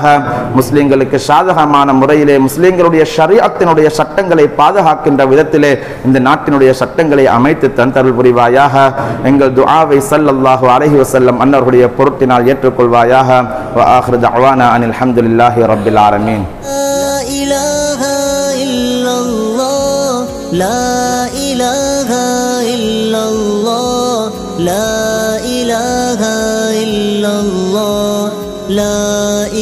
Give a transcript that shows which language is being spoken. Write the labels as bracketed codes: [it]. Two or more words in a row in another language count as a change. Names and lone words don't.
[ta] முஸ்லிம்களுக்கு சாதகமான முறையிலே முஸ்லிம்களுடைய ஷரியத்தினுடைய சட்டங்களை பாதுகாக்கின்ற விதத்திலே இந்த நாட்டினுடைய சட்டங்களை அமைத்து தந்தருள் புரிவாயாக. எங்கள் துஆவை [ar] صلى الله عليه وسلم [ta] அன்னவருடைய பொருட்டினால் ஏற்றுக்கொள்வாயாக. [ar] وآخر دعوانا أن الحمد لله رب العالمين. لا إله إلا الله لا إله إلا الله لا